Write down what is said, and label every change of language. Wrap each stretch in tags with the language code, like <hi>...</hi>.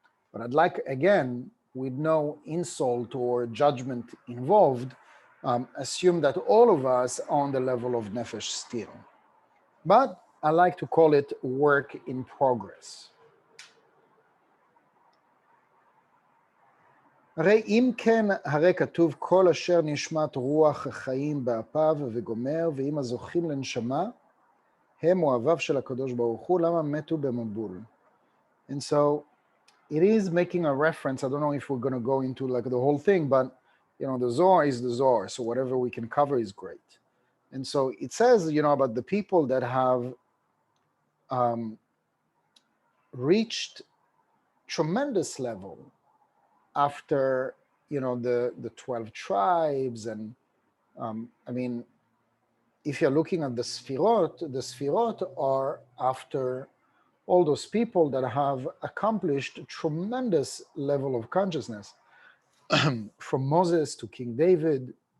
<en>But I'd like, again, with no insult or judgment involved, assume that all of us are on the level of nefesh still. But I like to call it work in progress.</en> <he>הרי אם כן, הרי כתוב כל אשר נשמת רוח החיים באפיו וגומר, ואם הזוכים לנשמה, הם אוהביו של הקדוש ברוך הוא, למה מתו במבול?</he> <en>And so it is making a reference. I don't know if we're going to go into like the whole thing, but the Zohar is the Zohar, so whatever we can cover is great. And so it says, about the people that have reached tremendous level after the 12 tribes, and if you're looking at the Sfirot are after all those people that have accomplished tremendous level of consciousness, from Moses to King David.</en>